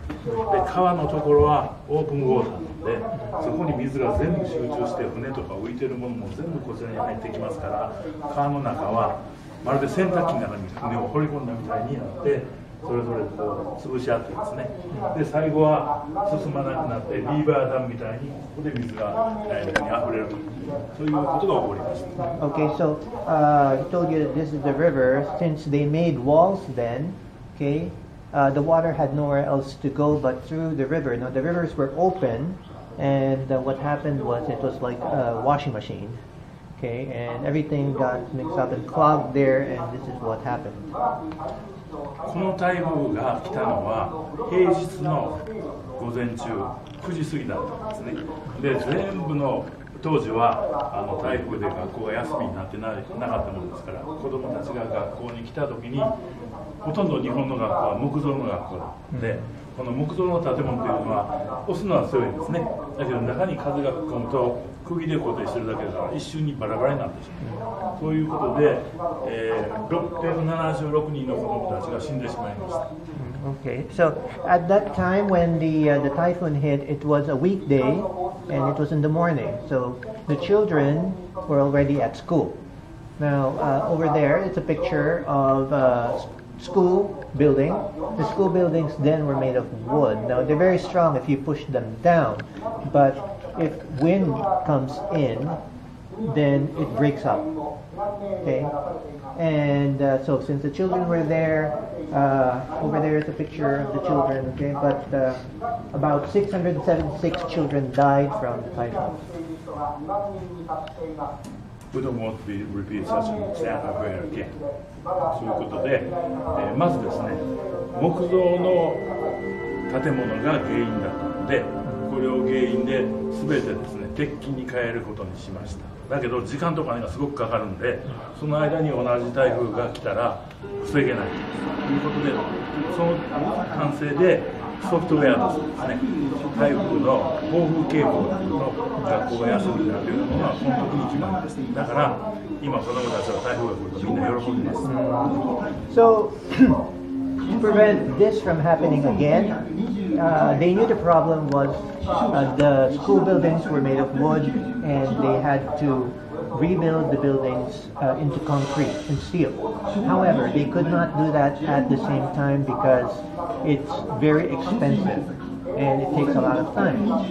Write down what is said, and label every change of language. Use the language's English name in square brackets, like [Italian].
[Japanese] で、川のところはオープンウォーターなので、そこに水が全部集中して、船とか浮いてるものも全部こちらに入ってきますから、川の中はまるで洗濯機の中に船を放り込んだみたいになって、それぞれこう潰し合ってですね。で、最後は進まなくなって、ビーバーダムみたいにここで水が中に溢れると。そういうことが起こりました。 [English] Okay, so he told you that this is the river. Since they made walls then, okay, the water had nowhere else to go but through the river. Now the rivers were open, and what happened was it was like a washing machine. Okay, and everything got mixed up and clogged there, and this is what happened. [Japanese] この台風が来たのは平日の午前中9時過ぎだったんですね。で、全部の当時は台風で学校が休みになってなかったものですから、子どもたちが学校に来た時にほとんど日本の学校は木造の学校で、この木造の建物というのは押すのは強いんですね。だけど中に風が吹き込むと釘で固定してるだけだから一瞬にバラバラになってしまう。そういうことで、676人の子どもたちが死んでしまいました。 [English] Okay, so at that time when the typhoon hit, it was a weekday and it was in the morning. So the children were already at school. Now over there, it's a picture of school building. The school buildings then were made of wood. Now they're very strong if you push them down, but if wind comes in, then it breaks up. Okay, and so since the children were there, over there is a picture of the children. Okay, but about 676 children died from the typhoon. We don't want to repeat such an sad affair again. [Japanese] そういうことで、まずですね、木造の建物が原因だったので、これを原因で全てですね、鉄筋に変えることにしました。だけど時間とかがすごくかかるんで、その間に同じ台風が来たら防げないということで、その反省でソフトウェアですね、台風の暴風警報が来ると学校が休みになるというのが本当に決まりです。だから今子どもたちは台風が来るとみんな喜びます。 [English] So to prevent this from happening again, they knew the problem was the school buildings were made of wood and they had to rebuild the buildings into concrete and steel. However, they could not do that at the same time because it's very expensive and it takes a lot of time.